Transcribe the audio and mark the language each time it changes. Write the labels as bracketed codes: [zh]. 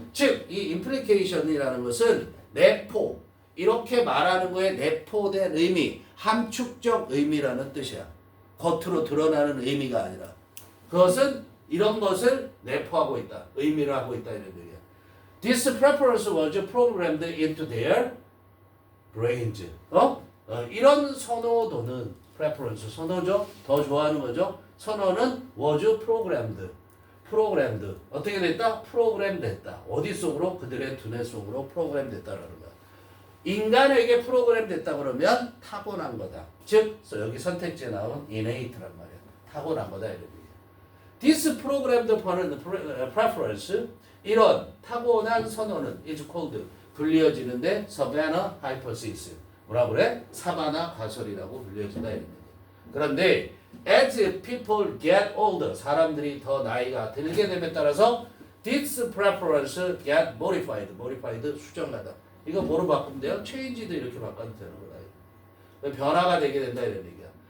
[ko] 즉 이 implication이라는 것은 내포, 이렇게 말하는 거에 내포된 의미, 함축적 의미라는 뜻이야. 겉으로 드러나는 의미가 아니라. 그것은 이런 것을 내포하고 있다. 의미를 하고 있다 이런 얘기야. [en] This preference was programmed into their brains. [ko] 이런 선호도는 preference, 선호죠. 더 좋아하는 거죠. 선호는 [en] was programmed. [ko] 어떻게 됐다? 프로그램 됐다. 어디 속으로? 그들의 두뇌 속으로 프로그램 됐다라는 거야. 인간에게 프로그램 됐다 그러면 타고난 거다. 즉 여기 선택지에 나온 innate란 말이야. 타고난 거다 이런 얘기야. [en] This programmed preference, [ko] 이런 타고난 선호는 [en] is called, [ko] 불리어지는데 [en] savannah hypothesis. [ko] 뭐라 그래? 사바나 가설이라고 불려진다 이런 얘기야. 그런데 [en] as people get older, [ko] 사람들이 더 나이가 들게 됨에 따라서 [en] this preference get modified, [ko] 수정하다. 이거 뭐로 바꾸면 돼요? change도 이렇게 바꿔도 되는 거다. 변화가 되게 된다 이런 얘기야.